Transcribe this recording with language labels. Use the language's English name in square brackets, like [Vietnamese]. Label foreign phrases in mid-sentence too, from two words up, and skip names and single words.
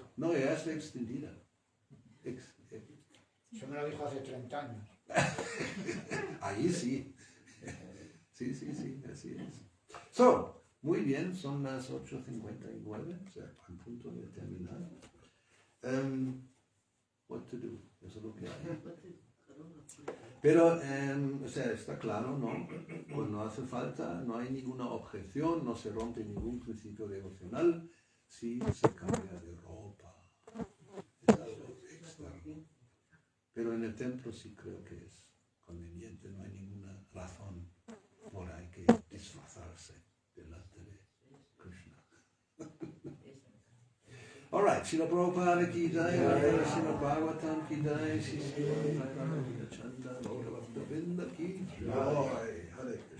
[Spanish] No, ya está extendida. Eso me lo dijo hace 30 años. Ahí sí. Sí, así es. So, muy bien, son las 8:59, o sea, a punto de terminar. [English] What to do, [Spanish] eso es lo que hay. Pero, está claro, ¿no? Cuando hace falta, no hay ninguna objeción, no se rompe ningún principio devocional, si se cambia de ropa. Es algo externo. Pero en el templo sí creo que es conveniente, no hay ninguna razón por ahí que disfrazarse delante de Krishna. [English] All right, [Hindi] श्रील प्रभुपाद की जय, श्रील भागवतम् की जय, श्रील चण्ड, गौर भक्त वृन्द की जय. Hare Krishna.